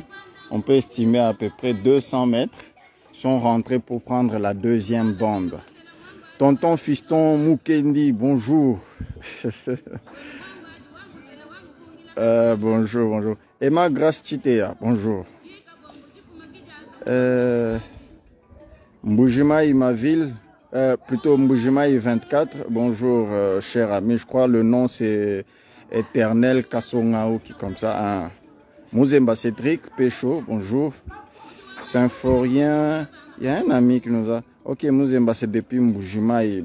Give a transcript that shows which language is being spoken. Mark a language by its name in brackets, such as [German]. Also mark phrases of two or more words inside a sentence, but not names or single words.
[French] On peut estimer à peu près 200 mètres. Ils sont rentrés pour prendre la deuxième bande. Tonton Fiston Mukendi, bonjour. Bonjour. Emma Grace Chitea, bonjour. Mbuji-Mayi, ma ville, plutôt Mbuji-Mayi 24, bonjour cher ami, je crois le nom c'est Éternel Kassongao qui comme ça. Hein. Mouzemba Cédric, Pécho, bonjour. Symphorien, il y a un ami qui nous a... Ok, Mouzemba c'est depuis Mbuji-Mayi.